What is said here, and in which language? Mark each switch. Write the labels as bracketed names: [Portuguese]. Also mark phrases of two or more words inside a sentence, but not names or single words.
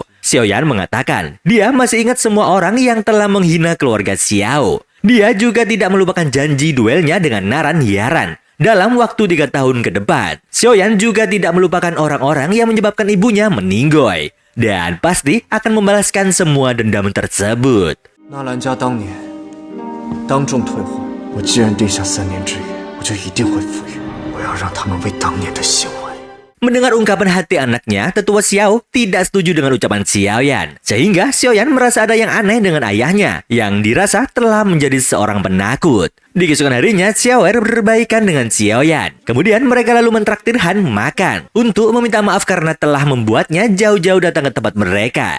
[Indonesian] Xiaoyan mengatakan, dia masih ingat semua orang yang telah menghina keluarga Xiao. Dia juga tidak melupakan janji duelnya dengan Naran Yaran dalam waktu 3 tahun ke depan. Xiaoyan juga tidak melupakan orang-orang yang menyebabkan ibunya meninggoy. Dan pasti akan membalaskan semua dendam tersebut. [Chinese] 纳兰家当年当众退婚，我既然定下3年之约，我就一定会赴约。我要让他们为当年的行为。 [Indonesian] Mendengar ungkapan hati anaknya, tetua Xiao tidak setuju dengan ucapan Xiaoyan. Sehingga Xiaoyan merasa ada yang aneh dengan ayahnya, yang dirasa telah menjadi seorang penakut. Di keesokan harinya, Xiaoer berbaikan dengan Xiaoyan. Kemudian mereka lalu mentraktir Han makan, untuk meminta maaf karena telah membuatnya jauh-jauh datang ke tempat mereka.